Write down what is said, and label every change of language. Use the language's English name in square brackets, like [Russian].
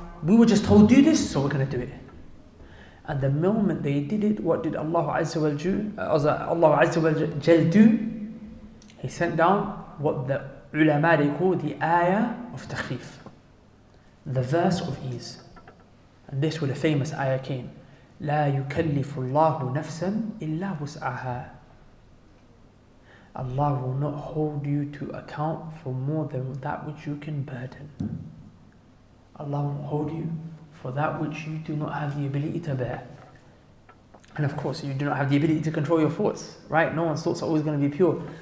[English] We were just told do this, so we're going to do it. And the moment they did it, what did Allah Azza wa Jal do? He sent down what the ulama they call the ayah of takhfif, the verse of ease. And this where the famous ayah came. [Arabic] لا يكلف الله نفسا إلا وسعها. [English] Allah will not hold you to account for more than that which you can burden. Allah won't hold you for that which you do not have the ability to bear. And of course, you do not have the ability to control your thoughts, right? No one's thoughts are always going to be pure.